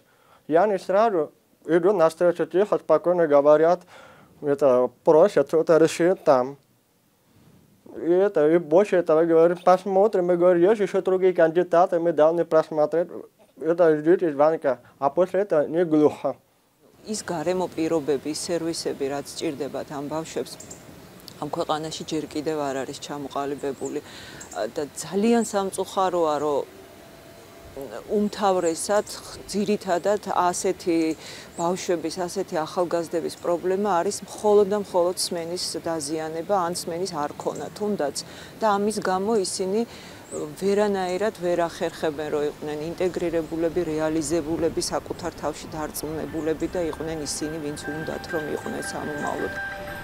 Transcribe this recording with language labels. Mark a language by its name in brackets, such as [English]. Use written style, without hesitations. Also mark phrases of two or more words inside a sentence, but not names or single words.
[Russian] Я не сразу иду навстречу, тихо, спокойно говорят, это просят что-то решить там. И больше этого говорим, посмотрим, мы говорим, есть еще другие кандидаты, мы должны просмотреть. Это ждите звонка, а после этого не глухо. [Georgian] ის გარემო პირობები, სერვისები, რაც სჭირდებათ ამ ბავშვებს, ამ ქვეყანაში ჯერ კიდევ არ არის ჩამოყალიბებული და ძალიან სამწუხაროა, რომ უმთავრესად ძირითადად ასეთი ბავშვების, ასეთი ახალგაზრდების პრობლემა არის მხოლოდ და მხოლოდ სმენის დაზიანება, ან სმენის არ ქონა თუნდაც და ამის გამო ისინი ვერანაირად ვერ ახერხებენ, რომ იყვნენ ინტეგრირებულები, რეალიზებულები, საკუთარ თავში დარწმუნებულები და იყვნენ ისინი, ვინც უნდათ, რომ იყვნენ სამომავლოდ.